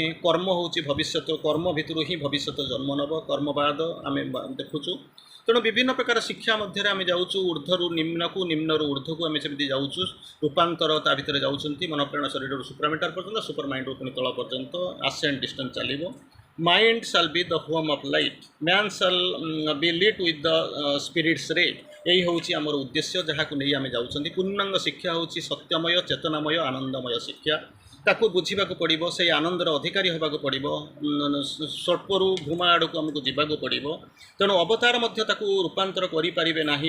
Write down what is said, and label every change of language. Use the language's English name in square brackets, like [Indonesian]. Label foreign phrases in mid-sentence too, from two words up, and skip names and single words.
[Odia] କର୍ମ ହେଉଛି ଭବିଷ୍ୟତ, କର୍ମ ଭିତରୁ ହିଁ ଭବିଷ୍ୟତ ଜନ୍ମ ନେବ। କର୍ମବାଦ ଆମେ ଦେଖୁଛୁ। ତେଣୁ ବିଭିନ୍ନ ପ୍ରକାର ଶିକ୍ଷା ମଧ୍ୟରେ ଆମେ ଯାଉଛୁ ଊର୍ଦ୍ଧ୍ୱରୁ ନିମ୍ନକୁ, ନିମ୍ନରୁ ଊର୍ଦ୍ଧ୍ୱକୁ ଆମେ ସେମିତି ଯାଉଛୁ। ରୂପାନ୍ତର ତା ଭିତରେ ଯାଉଛନ୍ତି ମନପ୍ରାଣ ଶରୀରରୁ ସୁପରମେଣ୍ଟାଲ ପର୍ଯ୍ୟନ୍ତ, ସୁପର ମାଇଣ୍ଡରୁ ପୁଣି ତଳ ପର୍ଯ୍ୟନ୍ତ [English] ascent distance [Odia] ଚାଲିବ। [English] Mind shall be the home of light, man shall be lit with the spirit's ray। [Odia] यही ହେଉଛି ଆମର ଉଦ୍ଦେଶ୍ୟ, ଯାହାକୁ ନେଇ ଆମେ ଯାଉଛନ୍ତି। ପୂର୍ଣ୍ଣାଙ୍ଗ ଶିକ୍ଷା ହେଉଛି ସତ୍ୟମୟ ଚେତନାମୟ ଆନନ୍ଦମୟ ଶିକ୍ଷା। ତାକୁ ବୁଝିବାକୁ ପଡ଼ିବ, ସେହି ଆନନ୍ଦର ଅଧିକାରୀ ହେବାକୁ ପଡ଼ିବ। ସ୍ୱଳ୍ପରୁ ଭୂମା ଆଡ଼କୁ ଆମକୁ ଯିବାକୁ ପଡ଼ିବ। ତେଣୁ ଅବତାର ମଧ୍ୟ ତାକୁ ରୂପାନ୍ତର କରିପାରିବେ ନାହିଁ।